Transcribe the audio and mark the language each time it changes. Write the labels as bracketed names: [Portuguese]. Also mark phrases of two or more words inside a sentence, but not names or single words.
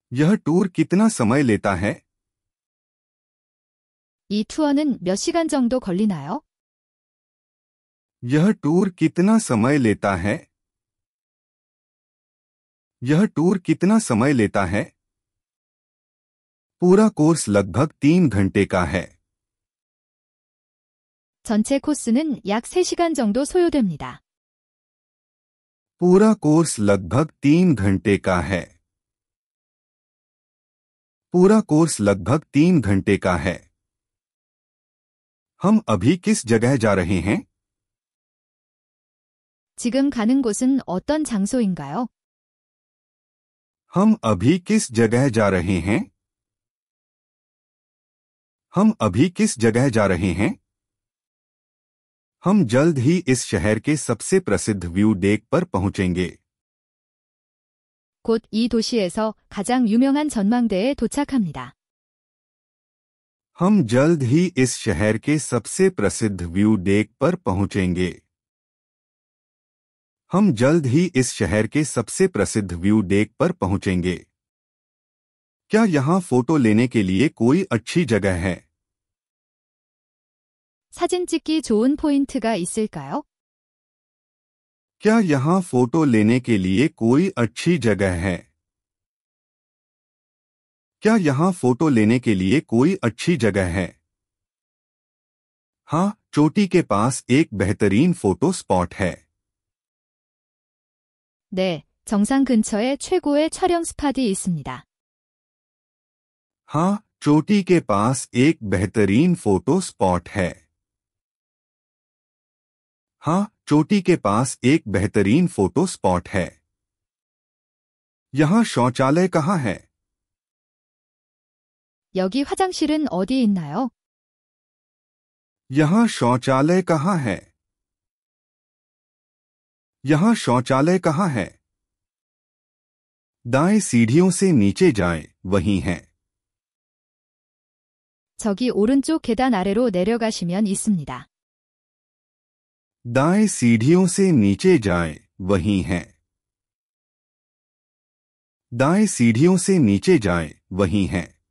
[Hindi] यह टूर कितना समय लेता है? [Korean] 이 투어는 몇 시간 정도 걸리나요? [Hindi] यह टूर कितना समय लेता है? यह टूर कितना समय लेता है? पूरा कोर्स लगभग 3 घंटे का है। [Korean] 전체 코스는 약 3시간 정도 소요됩니다. [Hindi] पूरा कोर्स लगभग 3 घंटे का है। पूरा कोर्स लगभग 3 घंटे का है। हम अभी किस जगह जा रहे हैं? [Korean] 지금 가는 곳은 어떤 장소인가요? [Hindi] हम अभी किस जगह जा रहे हैं? हम अभी किस जगह जा रहे हैं? हम जल्द ही इस शहर के सबसे प्रसिद्ध [English] view deck [Hindi] पर पहुंचेंगे। [Korean] 곧 이 도시에서 가장 유명한 전망대에 도착합니다. [Hindi] हम जल्द ही इस शहर के सबसे प्रसिद्ध [English] view deck [Hindi] पर पहुंचेंगे। हम जल्द ही इस शहर के सबसे प्रसिद्ध [English] view deck [Hindi] पर पहुंचेंगे। क्या यहां फोटो लेने के लिए कोई अच्छी जगह है? [Korean] 사진 찍기 좋은 포인트가 있을까요? [Hindi] क्या यहां फोटो लेने के लिए कोई अच्छी जगह है? क्या यहां फोटो लेने के लिए कोई अच्छी जगह है? हाँ, चोटी के पास एक बेहतरीन [English] photo spot [Hindi] है। [Korean] 네, 정상 근처에 최고의 촬영 스팟이 있습니다. [Hindi] हाँ, चोटी के पास एक बेहतरीन [English] photo spot [Hindi] है। हाँ, चोटी के पास एक बेहतरीन [English] photo spot [Hindi] है। यहाँ शौचालय कहाँ है? [Korean] 여기 화장실은 어디 있나요? [Hindi] यहाँ शौचालय कहाँ है? यहाँ शौचालय कहाँ है? दाएं सीढ़ियों से नीचे जाएं, वहीं है। [Korean] 저기 오른쪽 계단 아래로 내려가시면 있습니다. [Hindi] दाएं सीढ़ियों से नीचे जाएं, वहीं है। दाएं सीढ़ियों से नीचे जाएं, वहीं है।